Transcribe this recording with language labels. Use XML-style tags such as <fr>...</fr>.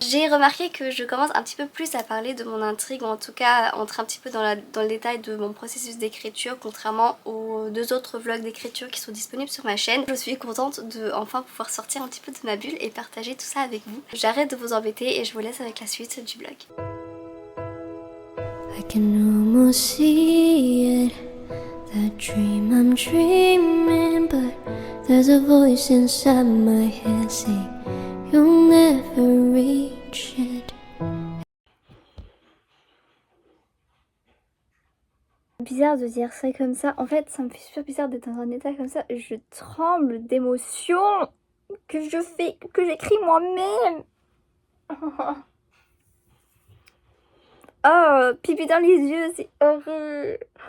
<fr>J'ai remarqué que je commence un petit peu plus à parler de mon intrigue, ou en tout cas entrer un petit peu dans le détail de mon processus d'écriture, contrairement aux 2 autres vlogs d'écriture qui sont disponibles sur ma chaîne. Je suis contente de enfin pouvoir sortir un petit peu de ma bulle et partager tout ça avec vous. J'arrête de vous embêter et je vous laisse avec la suite du vlog.</fr> <en>I can almost see it, that dream I'm dreaming, but there's a voice inside my head saying you'll never reach it.</en> <fr>Bizarre de dire ça comme ça, en fait ça me fait super bizarre d'être dans un état comme ça, je tremble d'émotion que j'écris moi-même. Oh, pipi dans les yeux, c'est horrible.</fr>